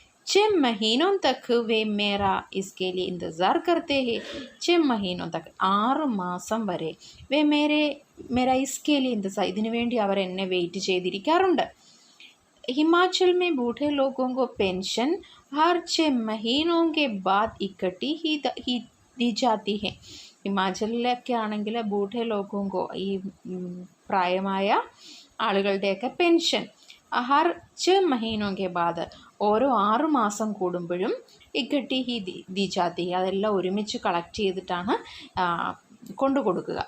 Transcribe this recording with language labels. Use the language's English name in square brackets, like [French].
[Hindi] 6 महीनों तक वे मेरा इसके लिए इंतज़ार करते हैं. 6 महीनों तक, [Malayalam] 6 മാസം വരെ, [Hindi] വേ മേരാ ഇസ്കെ ലിയെ इंतज़ार, [Malayalam] ഇതിനു വേണ്ടി അവർ എന്നെ വെയിറ്റ് ചെയ്തിരിക്കാറുണ്ട്. [Hindi] हिमाचल में बूढ़े लोगों को पेंशन हर 6 महीनों के बाद इकट्ठी ही दी जाती है. [Malayalam] ഹിമാചലിലൊക്കെ ആണെങ്കിൽ [Hindi] ബൂഢെ ലോഗോങ്കോ, [Malayalam] ഈ പ്രായമായ ആളുകളുടെയൊക്കെ പെൻഷൻ [Hindi] ഹർ 6 മഹീനോ കെ ബാദ്, [Malayalam] ഓരോ 6 മാസം കൂടുമ്പോഴും [Hindi] ഇക്കട്ടി ഹി ദി ജാതി, [Malayalam] അതെല്ലാം ഒരുമിച്ച് കളക്ട് ചെയ്തിട്ടാണ് കൊണ്ടു കൊടുക്കുക.